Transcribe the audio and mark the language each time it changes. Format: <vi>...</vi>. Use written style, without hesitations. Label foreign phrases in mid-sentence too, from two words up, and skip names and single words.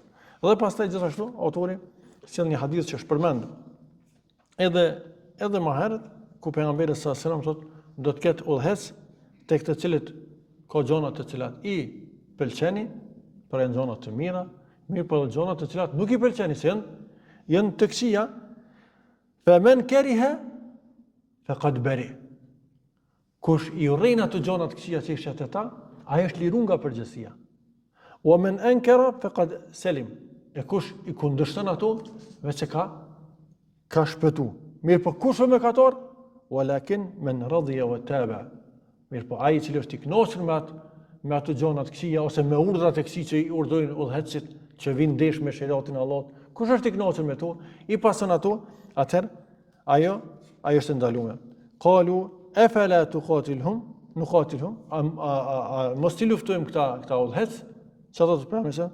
<sq>Dhe pastaj gjithashtu autori sjell një hadith që është përmend edhe më herët, ku pejgamberi</sq> <ar>صلى الله عليه وسلم</ar> <sq>thotë do të ketë udhëhec tek të cilët ka gjona të cilat i pëlqeni, për janë gjona të mira, mirë për gjona të cilat nuk i pëlqeni, se janë të këqija,</sq> <ar>فمن كره فقد برئ.</ar> <sq>Kush i urrejnë ato gjona të këqija që ishin ata, ai është liru nga përgjegjësia.</sq> <ar>ومن أنكر فقد سلم.</ar> <sq>E kush i kundërshton ato, vetë ka shpëtu. Mirë po kush është mëkatar?</sq> <ar>ولكن من رضي وتابع.</ar> <sq>Mirë po ai i cili është i kënaqur me ato gjona të këqija ose me urdhrat e këqij që i urdhërojnë udhëhecit që vinë ndesh me shariatin e Allahut, kush është i kënaqur me to, i pason ato, atëherë ajo është ndaluar.</sq> <ar>قالوا أفلا تقاتلهم نقاتلهم,</ar> <sq>mos ti luftojmë këta udhëhec, çfarë do të pranë?</sq>